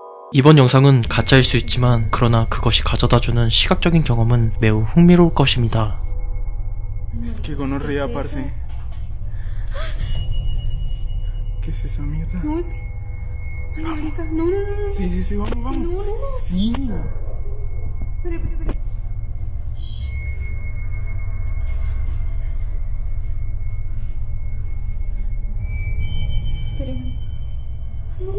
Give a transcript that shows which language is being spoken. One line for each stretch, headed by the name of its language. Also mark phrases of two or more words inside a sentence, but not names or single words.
Korean: 이번 영상은 가짜일 수 있지만 그러나 그것이 가져다주는 시각적인 경험은 매우 흥미로울 것입니다.
Spanish: Que gonorrea, parce. ¿Qué es esa mierda? No, es... Ay, marica, no, no, no, no. Sí, sí, sí, vamos, vamos. No, no, no. Sí. Espere. Espere, no,